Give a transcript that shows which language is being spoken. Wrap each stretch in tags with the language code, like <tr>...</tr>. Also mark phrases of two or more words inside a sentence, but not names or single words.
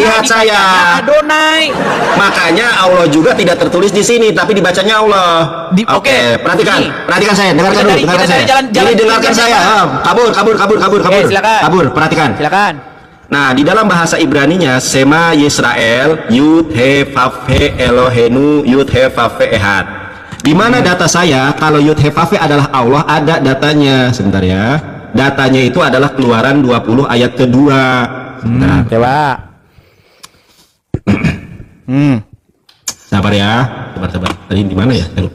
<id>lihat saya. dibacanya Adonai. Makanya Allah juga tidak tertulis di sini, tapi dibacanya Allah. Oke. Oke, perhatikan, Ini. perhatikan saya, dengarkan Kita dulu, dari- dengarkan kita saya. dari jalan- Ini dengarkan jalan- saya. Kabur. Silakan. Kabur, perhatikan. Silakan. Nah, di dalam bahasa Ibraninya,</id> <he>שמע ישראל, יוד הא ואו הא אלוהינו, יוד הא ואו הא אחד.</he> <id>Di mana data saya? Kalau</id> <he>יוד הא ואו הא</he> <id>adalah Allah, ada datanya. Sebentar ya. Datanya itu adalah Keluaran 20 ayat kedua. Nah, Coba. sabar ya, sabar. Tadi di mana ya? Saya lupa.</id>